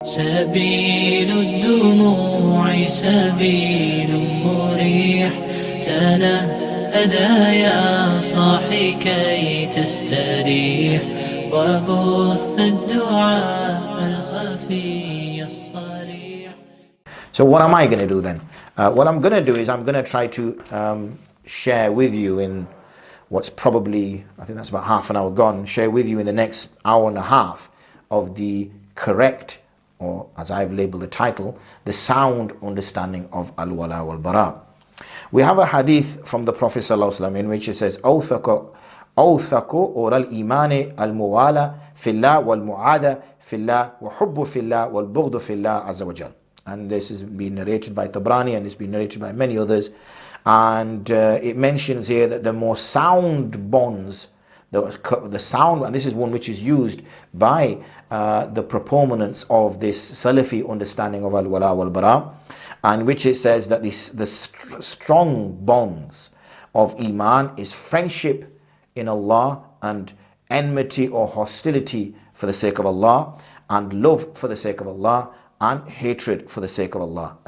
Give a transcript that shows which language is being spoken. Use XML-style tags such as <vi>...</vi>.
<ar>سبيل الدموع سبيل مريح تنهدى يا صاحي كي تستريح وبث الدعاء الخفي الصريح.</ar> <en>So what am I going to do then? What I'm going to do is I'm going to try to share with you in what's probably, I think that's about half an hour gone, share with you in the next hour and a half of the correct, or as I've labeled the title, the sound understanding of al-Walā wal-Barā. We have a hadith from the Prophet ﷺ in which it says,</en> <ar>أوثق أور الإيمان الموالى في الله والمعادة في الله وحب في الله والبغض في الله عز وجل.</ar> <en>And this has been narrated by Tabrani and it's been narrated by many others. And it mentions here that the more sound bonds, the sound, and this is one which is used by the proponents of this Salafi understanding of al-Walā wal-Barā, and which it says that the strong bonds of Iman is friendship in Allah and enmity or hostility for the sake of Allah, and love for the sake of Allah, and hatred for the sake of Allah.</en>